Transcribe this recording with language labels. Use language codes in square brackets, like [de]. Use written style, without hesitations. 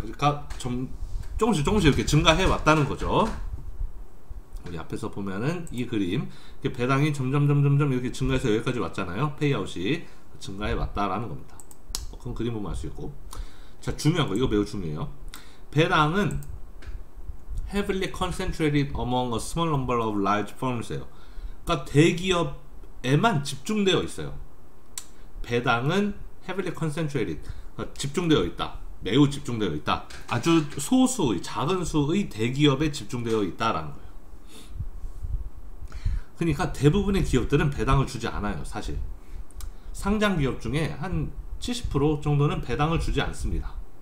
[ko] 그러니까 조금씩 이렇게 증가해 왔다는 거죠. 우리 앞에서 보면은 이 그림, 배당이 점점 이렇게 증가해서 여기까지 왔잖아요. 페이아웃이 증가해 왔다라는 겁니다. 그럼 그림 보면 알 수 있고. 자, 중요한 거, 이거 매우 중요해요. 배당은 [en] heavily concentrated among a small number of large firms예요. [ko] 그러니까 대기업에만 집중되어 있어요. 배당은 [en] heavily concentrated, [ko] 그러니까 집중되어 있다, 매우 집중되어 있다, 아주 소수의 작은 수의 대기업에 집중되어 있다라는 거예요. 그러니까 대부분의 기업들은 배당을 주지 않아요. 사실 상장 기업 중에 한 70% 정도는 배당을 주지 않습니다.